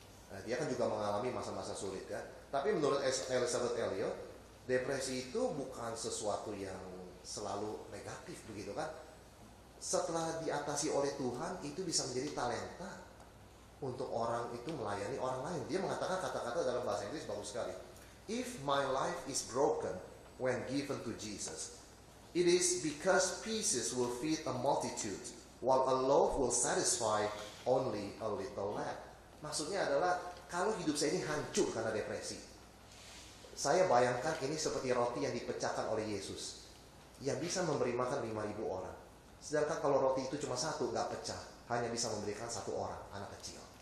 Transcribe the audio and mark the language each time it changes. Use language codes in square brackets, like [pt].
[id] Nah, dia kan juga mengalami masa-masa sulit kan. Tapi menurut Elisabeth Elliot, depresi itu bukan sesuatu yang selalu negatif begitu kan. Setelah diatasi oleh Tuhan, itu bisa menjadi talenta untuk orang itu melayani orang lain. Dia mengatakan kata-kata dalam bahasa Inggris bagus sekali. [en] If my life is broken when given to Jesus, it is because pieces will feed a multitude, while a loaf will satisfy only a little lad. [id] Maksudnya adalah, kalau hidup saya ini hancur karena depresi, saya bayangkan ini seperti roti yang dipecahkan oleh Yesus, yang bisa memberi makan 5.000 orang. Sedangkan kalau roti itu cuma satu, gak pecah, hanya bisa memberikan satu orang, anak kecil.